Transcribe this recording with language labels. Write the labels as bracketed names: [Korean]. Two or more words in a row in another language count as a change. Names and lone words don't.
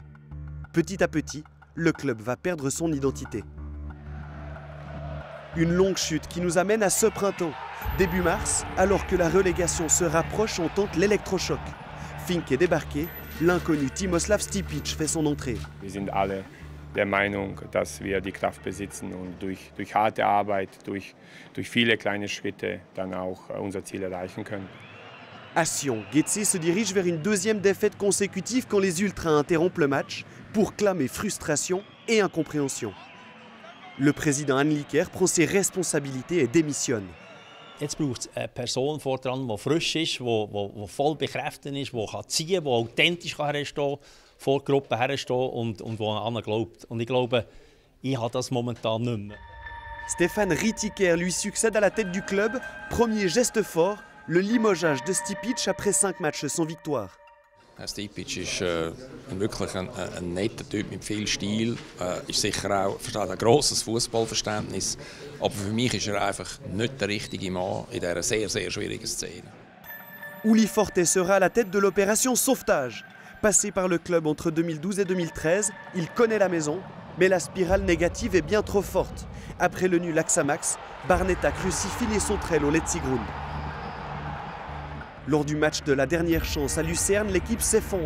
[French] Petit à petit, le club va perdre son identité. Une longue chute qui nous amène à ce printemps. Début mars, alors que la relégation se rapproche, on tente l'électrochoc. Fink est débarqué, l'inconnu Timoslav Stipic fait son entrée. [German] Der Meinung, dass wir die Kraft besitzen und durch harte Arbeit, durch viele kleine Schritte dann auch unser Ziel erreichen können. [French] À Sion, Getse se dirige vers une 2e défaite consécutive quand les Ultras interrompent le match pour clamer frustration et incompréhension. Le président Anliker prend ses responsabilités et démissionne. [German] Jetzt braucht es eine Person vor dran, die frisch ist, die voll bekräftigt ist, die ziehen kann, die authentisch herstehen kann, vor der Gruppe herstehen und die an glaubt. Und ich glaube, ich habe das momentan nicht mehr. [French] Stefan Ritiker lui succède à la tête du club. Premier geste fort, le limogeage de Stipic après 5 matchs sans victoire. [German] Stipic ist wirklich ein netter Typ mit viel Stil, ist sicher auch versteht ein grosses Fußballverständnis, aber für mich ist einfach nicht der richtige Mann in dieser sehr, sehr schwierigen Szene. [French] Uli Forte sera à la tête de l'opération sauvetage. Passé par le club entre 2012 et 2013, il connaît la maison, mais la spirale négative est bien trop forte. Après le nul à Xamax, Barnetta crucifie les sauterelles au Letzigrund. Lors du match de la dernière chance à Lucerne, l'équipe s'effondre.